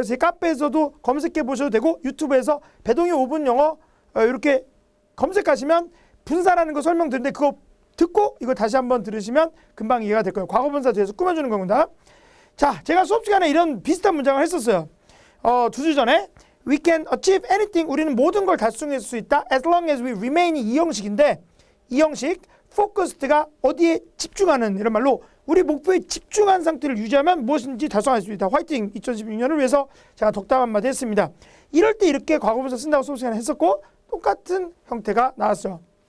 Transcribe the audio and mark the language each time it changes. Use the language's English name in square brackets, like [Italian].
[Korean] 그래서 제 카페에서도 검색해 보셔도 되고 유튜브에서 배동희 5분 영어 이렇게 검색하시면 분사라는 거 설명드리는데 그거 듣고 이거 다시 한번 들으시면 금방 이해가 될 거예요. 과거 분사 뒤에서 꾸며주는 겁니다. 자, 제가 수업 시간에 이런 비슷한 문장을 했었어요. 2주 전에 [English] We can achieve anything. [Korean] 우리는 모든 걸 달성할 수 있다. [English] As long as we remain [Korean] 이 형식인데 이 형식 focused가 어디에 집중하는 이런 말로 우리 목표에 집중한 상태를 유지하면 무엇인지 달성할 수 있다. 화이팅 2016년을 위해서 제가 덕담 한마디 했습니다. 이럴 때 이렇게 과거분사 쓴다고 수업 시간에 했었고 똑같은 형태가 나왔어요.